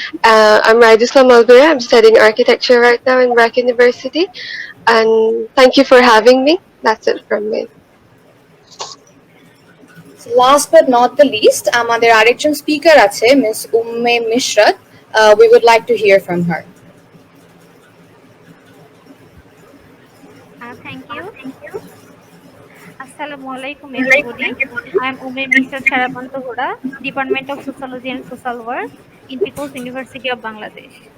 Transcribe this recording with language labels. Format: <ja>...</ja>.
<en>I'm Raida Islam Alvira. I'm studying architecture right now in Brack University, and thank you for having me. That's it from me. Last but not the least,</en> <bn>আমাদের আরেকজন speaker আছে miss Umme Mishrat.</bn> <en>We would like to hear from her. Thank you. Assalamu alaikum everybody. I am Ume Mr. Charapantohora, Department of Sociology and Social Work in People's University of Bangladesh.</en>